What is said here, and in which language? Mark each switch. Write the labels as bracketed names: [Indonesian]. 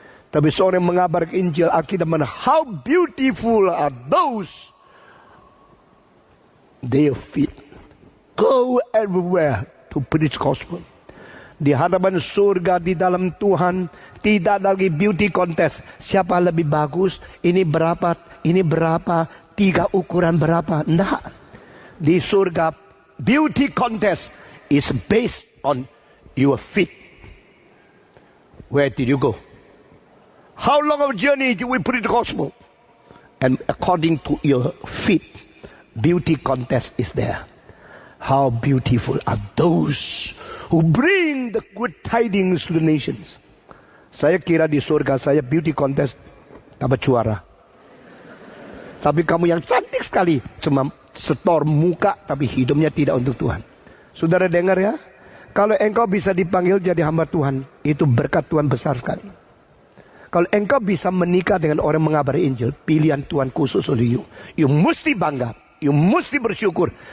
[Indonesian] Tapi seorang yang mengabarkan Injil, Alkitab menyatakan, [English] how beautiful are those their feet go everywhere to preach gospel. [Indonesian] Di hadapan surga, di dalam Tuhan, tidak ada lagi beauty contest. Siapa lebih bagus, ini berapa, 3 ukuran berapa. Tidak. Di surga, [English] beauty contest is based on your feet. Where did you go? How long of a journey do we preach the gospel? And according to your feet, beauty contest is there. How beautiful are those who bring the good tidings to the nations. [Indonesian] Saya kira di surga saya beauty contest dapat juara. Tapi kamu yang cantik sekali, cuma setor muka tapi hidupnya tidak untuk Tuhan. Saudara dengar ya, kalau engkau bisa dipanggil jadi hamba Tuhan, itu berkat Tuhan besar sekali. Kalau engkau bisa menikah dengan orang mengabari Injil, pilihan Tuhan khusus untuk you mesti bangga, you mesti bersyukur.